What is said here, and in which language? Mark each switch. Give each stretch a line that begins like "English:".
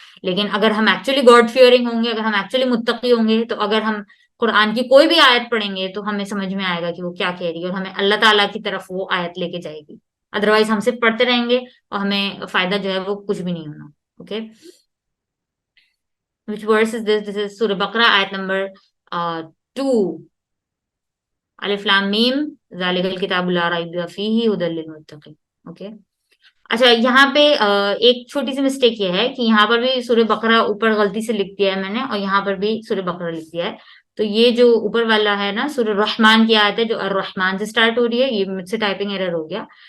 Urdu: لیکن اگر ہم ایکچولی گاڈ فیئرنگ ہوں گے، اگر ہم ایکچولی متقی ہوں گے، تو اگر ہم قرآن کی کوئی بھی آیت پڑھیں گے تو ہمیں سمجھ میں آئے گا کہ وہ کیا کہہ رہی ہے، اور ہمیں اللہ تعالیٰ کی طرف وہ آیت لے کے جائے گی. ادروائز ہم صرف پڑھتے رہیں گے اور ہمیں فائدہ جو ہے وہ کچھ بھی نہیں ہونا. Okay.
English: Which verse is this? This is Surah Baqarah, ayat number 2.
Arabic: Alif Lam Mim, ذَلِكَ الْكِتَابُ لَا رَيْبَ فِيهِ هُدًى لِلْمُتَّقِينَ. Okay.
Urdu: اچھا یہاں پہ ایک چھوٹی سی مسٹیک یہ ہے کہ یہاں پر بھی سورہ بقرہ اوپر غلطی سے لکھ دیا ہے میں نے، اور یہاں پر بھی سورہ بقرہ لکھ دیا ہے. تو یہ جو اوپر والا ہے نا سورہ رحمان کی آیت ہے جو الرحمان سے سٹارٹ ہو رہی ہے، یہ مجھ سے ٹائپنگ ایرر ہو گیا.